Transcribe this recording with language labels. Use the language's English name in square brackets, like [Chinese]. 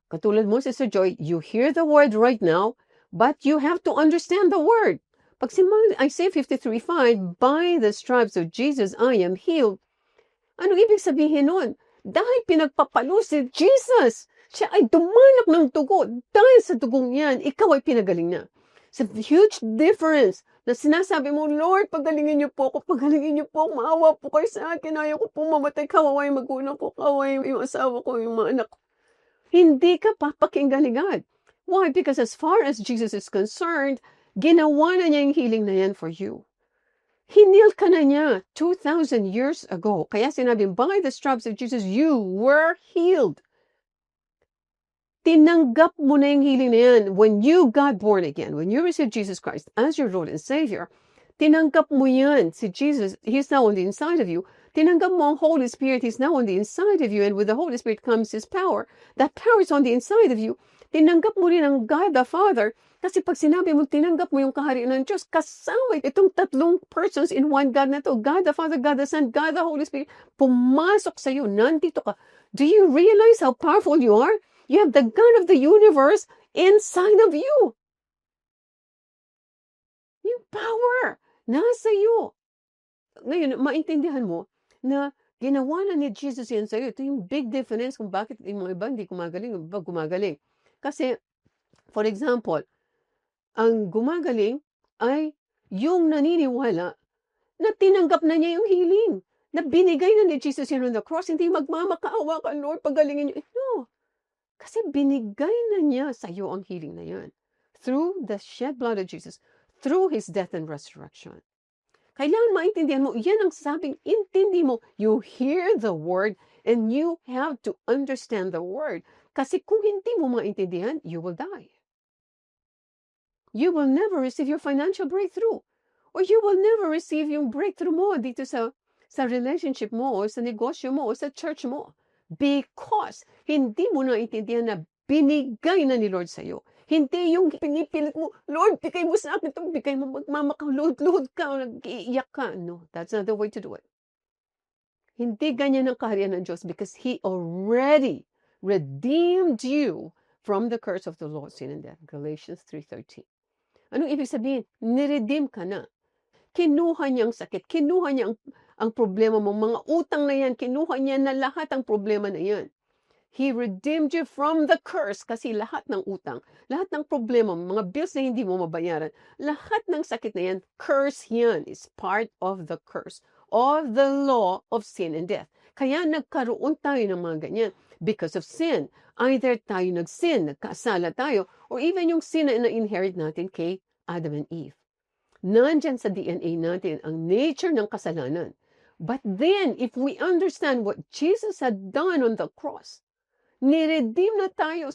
[English] Katulad mo, Sister Joy, you hear the word right now, but you have to understand the word. Pag Isaiah 53:5, by the stripes of Jesus, I am healed. [Filipino] Anong ibig sabihin nun? Dahil pinagpapalo si Jesus, siya ay dumanak ng dugo. Dahil sa dugong yan, ikaw ay pinagaling na. It's a huge difference na sinasabi mo, Lord, pagalingin niyo po ako, maawa po kayo sa akin, ayaw ko po mamatay, kawawa yung magulang ko, kawawa yung asawa ko, yung mga anak ko. Hindi ka papakinggan ni God. Why? [English] Because as far as Jesus is concerned, ginawa na niya yung healing na yan for you. [Filipino] Hinil ka na niya 2,000 years ago. Kaya sinabi, by the stripes of Jesus, you were healed. [English] Tinanggap mo na yung healing na yan. When you got born again, when you received Jesus Christ as your Lord and Savior, tinanggap mo yan. Si Jesus, He's now on the inside of you. Tinanggap mo ang Holy Spirit, He's now on the inside of you. And with the Holy Spirit comes His power. That power is on the inside of you. [Filipino] Tinanggap mo rin ang God the Father. Kasi pag sinabi mo, tinanggap mo yung kaharian ng Diyos, kasama itong tatlong persons in one God na to, God the Father, God the Son, God the Holy Spirit, pumasok sa iyo, nandito ka. [English] Do you realize how powerful you are? You have the God of the universe inside of you. [Filipino] Yung power, nasa iyo. Ngayon, maintindihan mo na ginawa na ni Jesus yan sa iyo. Ito yung big difference kung bakit yung mga iba hindi gumagaling, yung iba gumagaling. Kasi, for example, ang gumagaling ay yung naniniwala na tinanggap na niya yung healing. Na binigay na ni Jesus yan on the cross. Hindi magmamakaawa ka, Lord, pagalingin niyo. No. Kasi binigay na niya sa iyo ang healing na yan. [English] Through the shed blood of Jesus. Through His death and resurrection. [Filipino] Kailangan maintindihan mo, yan ang sabing, intindi mo. [English] You hear the word and you have to understand the word. Kasi kung hindi mo maintindihan, you will die. You will never receive your financial breakthrough. [Filipino] Or you will never receive yung breakthrough mo dito sa relationship mo, o sa negosyo mo, o sa church mo. Because hindi mo naintindihan na binigay na ni Lord sa iyo. Hindi yung pinipilit mo, Lord, bigay mo sa akin ito, bigay mo, magmamakaluhod-luhod ka, nag-iiyak ka. [English] No, that's not the way to do it. Hindi ganyan ang kaharian ng Diyos because He already redeemed you from the curse of the law of sin and death. [Filipino] Galatians 3:13. Anong ibig sabihin? Niredeem ka na. Kinuha niya ang sakit. Kinuha niya ang problema mo. Mga utang na yan. Kinuha niya na lahat ang problema na yan. [English] He redeemed you from the curse. [Filipino] Kasi lahat ng utang, lahat ng problema, mga bills na hindi mo mabayaran, lahat ng sakit na yan, curse yan. [English] Is part of the curse of the law of sin and death. [Filipino] Kaya nagkaroon tayo ng mga ganyan. Because of sin. Either tayo nag-sin, nagkasala tayo, or even yung sin na inherit natin kay Adam and Eve. Nandyan sa DNA natin ang nature ng kasalanan. [English] But then, if we understand what Jesus had done on the cross, niredeem na tayo.